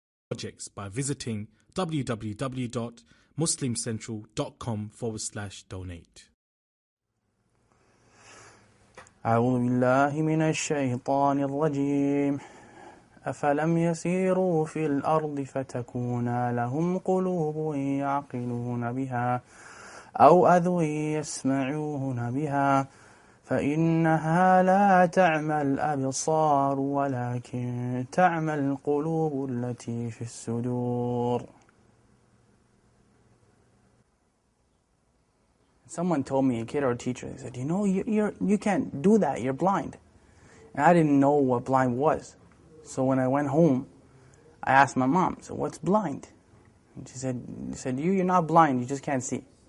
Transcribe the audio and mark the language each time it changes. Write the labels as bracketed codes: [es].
[en] projects by visiting www.muslimcentral.com/donate. [ar] أعوذ بالله من الشيطان الرجيم أفلم يسيروا في الأرض فتكون لهم قلوب يعقلون بها أو أذن يسمعون بها فإنها لا تعمى الأبصار ولكن تعمى القلوب التي في الصدور. [en] Someone told me, a kid or a teacher, they said, you know, you can't do that, you're blind. And I didn't know what blind was. So when I went home, I asked my mom, so what's blind? And she said, you're not blind, you just can't see.